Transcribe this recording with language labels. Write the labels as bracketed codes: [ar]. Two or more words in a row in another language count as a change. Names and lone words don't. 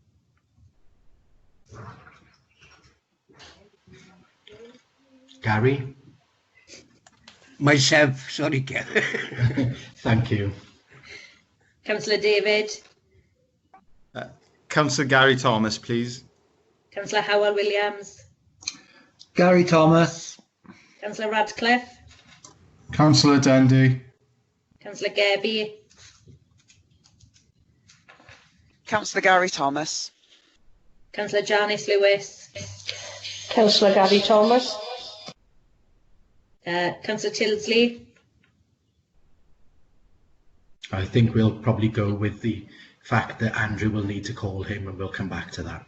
[en] Gary? Myself, sorry, Kev. Thank you. Councillor David. Councillor Gary Thomas, please. Councillor Howell Williams. Gary Thomas. Councillor Radcliffe. Councillor Dendy. Councillor Gerby. Councillor Gary Thomas. Councillor Janice Lewis. Councillor Gary Thomas. Councillor Tilsley. I think we'll probably go with the fact that Andrew will need to call him, and we'll come back to that.